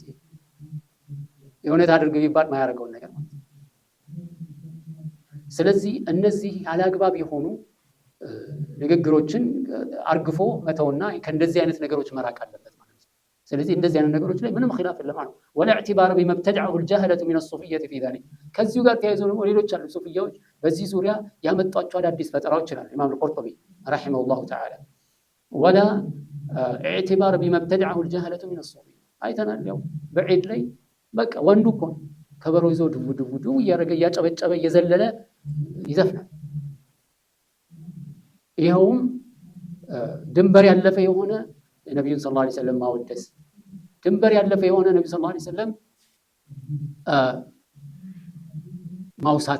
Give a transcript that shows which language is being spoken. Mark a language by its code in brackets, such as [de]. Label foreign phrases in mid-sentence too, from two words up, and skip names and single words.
[am] የእውነት አድርገው ይባል ማያደርገውን ነገር ማለት ነው። ስለዚህ እነዚህ አላግባብ የሆኑ ንግግሮችን አርግፎ መተውና ከእንደዚህ አይነት ነገሮች መራቅ አለበት ማለት ነው። ስለዚህ እንደዚህ አይነት ነገሮች ላይ ምንም ኺላፍ የለም ማለት ነው። [ar] ولا اعتبار بمبتدعه الجهلة من الصوفية في ذلك። [am] ከዚሁ ጋር ተያይዞ ደግሞ ሌሎች አሉ ሱፊያዎች በዚህ ዙሪያ ያመጧቸው አዳዲስ ፈጠራዎች ይችላል ኢማም አልቁርጡቢ [ar] رحمه الله تعالى። ولا اعتبار بمبتدعه الجهلة من الصوفية። [am] አይተናል። ያው በዒድ ላይ በቃ ወንዱ እኮ ከበሮ ይዞ ድው እያደረገ እያጨበጨበ እየዘለለ ይዘፍናል። ይኸውም ድንበር ያለፈ የሆነ ነቢዩን [ar] صلى الله عليه وسلم [am] ማወደስ፣ ድንበር ያለፈ የሆነ ነቢዩ [ar] صلى الله عليه وسلم [am] ማውሳት፣